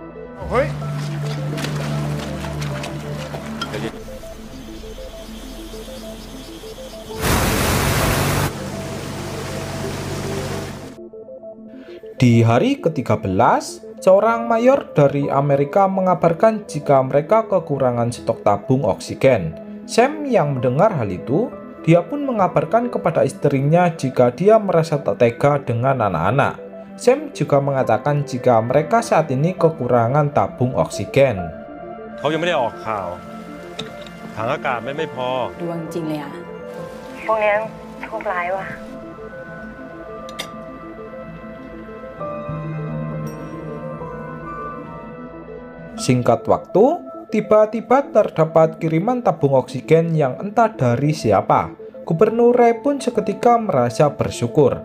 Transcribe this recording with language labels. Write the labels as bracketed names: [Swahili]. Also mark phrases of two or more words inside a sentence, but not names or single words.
[Indonesian] Di hari ke-13, seorang mayor dari Amerika mengabarkan jika mereka kekurangan stok tabung oksigen. Sam yang mendengar hal itu, dia pun mengabarkan kepada istrinya jika dia merasa tak tega dengan anak-anak. Sam juga mengatakan jika mereka saat ini kekurangan tabung oksigen. [Thai] เขายังไม่ได้ออกข่าวถังอากาศไม่พอ ดวงจริงเลยอ่ะ พวกนี้โชคร้ายว่ะ [Indonesian] Singkat waktu, tiba-tiba terdapat kiriman tabung oksigen yang entah dari siapa. Gubernur Ray pun seketika merasa bersyukur.